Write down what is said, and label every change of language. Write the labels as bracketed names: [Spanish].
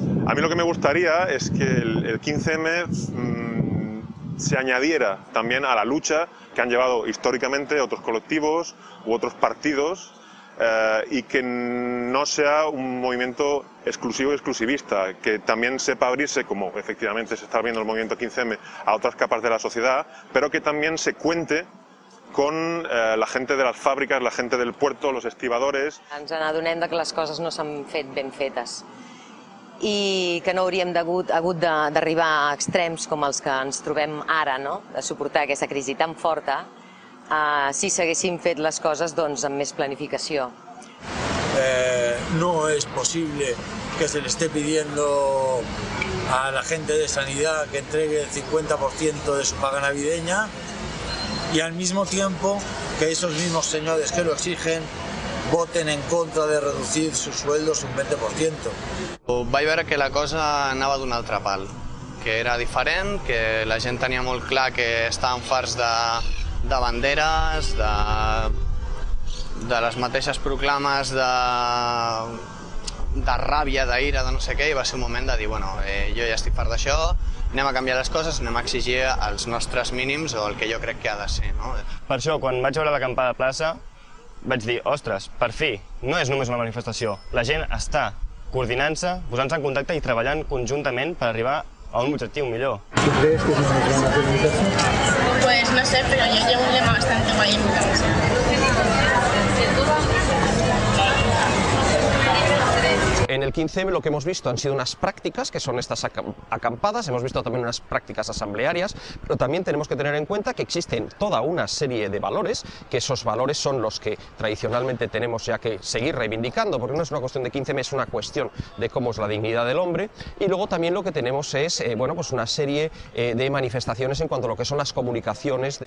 [Spanish] A mí lo que me gustaría es que el 15M se añadiera también a la lucha que han llevado históricamente otros colectivos u otros partidos y que no sea un movimiento exclusivo y exclusivista, que también sepa abrirse, como efectivamente se está abriendo el movimiento 15M, a otras capas de la sociedad, pero que también se cuente con la gente de las fàbriques, la gente del puerto, los estibadores. [Catalan] Ens n'adonem que les coses no s'han fet ben fetes i que no hauríem hagut d'arribar a extrems com els que ens trobem ara, no? De suportar aquesta crisi tan forta, si s'haguessin fet les coses doncs, amb més planificació. [Spanish] No es posible que se le esté pidiendo a la gente de sanidad que entregue el 50% de su paga navideña y al mismo tiempo que esos mismos señores que lo exigen voten en contra de reducir sus sueldos un 20%. [Catalan] Vaig veure que la cosa anava d'un altre pal, que era diferent, que la gent tenia molt clar que estaven farts de banderes, de les mateixes proclames de ràbia, d'ira, de no sé què, i va ser un moment de dir, bueno, jo ja estic fart d'això, anem a canviar les coses, anem a exigir els nostres mínims o el que jo crec que ha de ser. Per això, quan vaig veure l'acampada de plaça, vaig dir, ostres, per fi, no és només una manifestació, la gent està coordinant-se, posant-se en contacte i treballant conjuntament per arribar a un objectiu millor. [Spanish] ¿Tú crees que es una gran manifestación? Pues no sé, pero yo llevo un lema bastante guay en mi cabeza. En el 15M lo que hemos visto han sido unas prácticas, que son estas acampadas, hemos visto también unas prácticas asamblearias, pero también tenemos que tener en cuenta que existen toda una serie de valores, que esos valores son los que tradicionalmente tenemos ya que seguir reivindicando, porque no es una cuestión de 15M, es una cuestión de cómo es la dignidad del hombre, y luego también lo que tenemos es bueno, pues una serie de manifestaciones en cuanto a lo que son las comunicaciones.